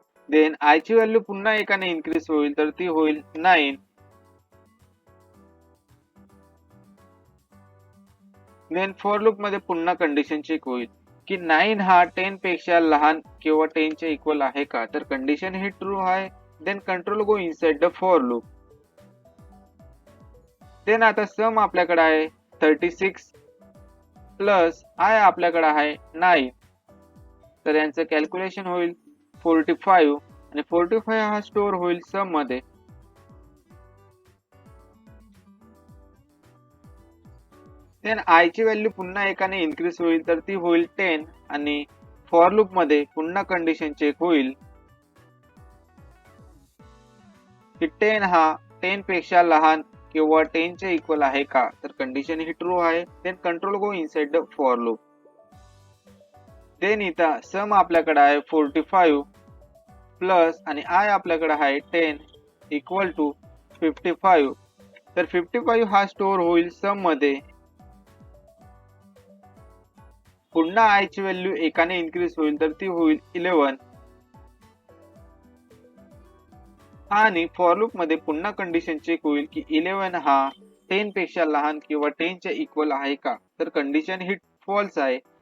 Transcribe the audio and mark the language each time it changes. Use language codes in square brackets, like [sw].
[mr] Then I ची value पुन्हा एकाने इन्क्रीज होईल तर ती होईल 9. देन फॉर लूप मध्ये पुन्हा कंडिशन चेक होईल की 9 हा 10 पेक्षा लहान किंवा 10 च्या इक्वल आहे का, तर कंडिशन ही ट्रू आहे. [en] Then control go inside the for loop. [mr] Then आता सम आपल्याकडे आहे 36 प्लस आय आपल्याकडे आहे 9. तर यांचं कॅल्क्युलेशन होईल 45 आणि 45 हा स्टोअर होईल सम मध्ये. देन आय ची व्हॅल्यू पुन्हा एकाने इन्क्रीज होईल तर ती होईल 10 आणि फॉर लूप मध्ये पुन्हा कंडिशन चेक होईल की 10 हा 10 पेक्षा लहान किंवा 10 च्या इक्वल आहे का, तर कंडिशन ही ट्रू आहे. [en] Then control go inside the for loop. [mr] Then इथं सम आपल्याकडे आहे 45 प्लस आणि आय आपल्याकडे आहे 10 इक्वल टू 55. तर 55 हा स्टोअर होईल सम मध्ये. पुन्हा आय ची व्हॅल्यू एकाने इन्क्रीज होईल तर ती होईल 11 आणि फॉर लूप मध्ये पुन्हा कंडिशन चेक होईल की 11 हा 10 पेक्षा लहान किंवा 10 च्या इक्वल आहे का, तर कंडिशन ही फॉल्स आहे.